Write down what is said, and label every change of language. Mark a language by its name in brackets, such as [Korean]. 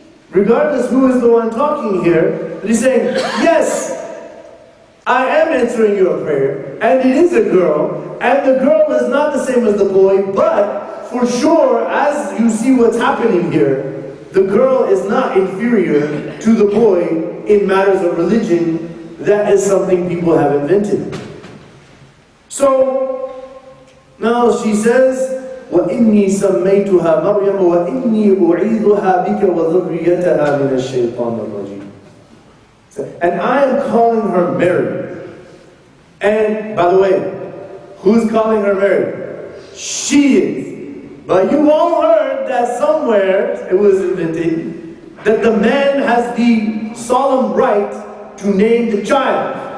[English] Regardless who is the one talking here, but he's saying, yes, I am answering your prayer, and it is a girl, and the girl is not the same as the boy, but for sure, as you see what's happening here, the girl is not inferior to the boy in matters of religion. That is something people have invented. [Arabic] So, now she says, وَإِنِّي سَمَّيْتُهَا مَرْيَمَ وَإِنِّي أُعِيذُهَا بِكَ وَذُرِّيَّتَهَا مِنَ الشَّيْطَانِ الرَّجِيمِ. [English] And I am calling her Mary. And, by the way, who's calling her Mary? She is. But you all heard that somewhere, it was invented, that the man has the solemn right to name the child.